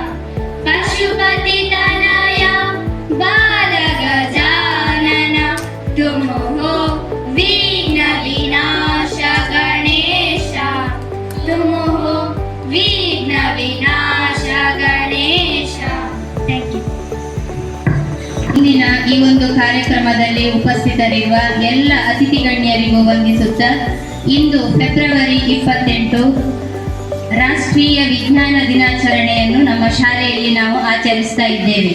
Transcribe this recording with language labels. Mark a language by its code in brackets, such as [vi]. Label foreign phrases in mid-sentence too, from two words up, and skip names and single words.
[hi] पशुपति तनया बाल गजानन, तुम हो विघ्न विनाश गणेश, तुम हो विघ्न विनाश गणेಶ। [en] Thank you. [kn] ಇಂದಿನ ಈ ಒಂದು ಕಾರ್ಯಕ್ರಮದಲ್ಲಿ ಉಪಸ್ಥಿತರಿರುವ ಎಲ್ಲ ಅತಿಥಿ ಗಣ್ಯರಿಗೂ ವಂದಿಸುತ್ತಾ, ಇಂದು ಫೆಬ್ರವರಿ 28 ರಾಷ್ಟ್ರೀಯ ವಿಜ್ಞಾನ ದಿನಾಚರಣೆಯನ್ನು ನಮ್ಮ ಶಾಲೆಯಲ್ಲಿ ನಾವು ಆಚರಿಸ್ತಾ ಇದ್ದೇವೆ.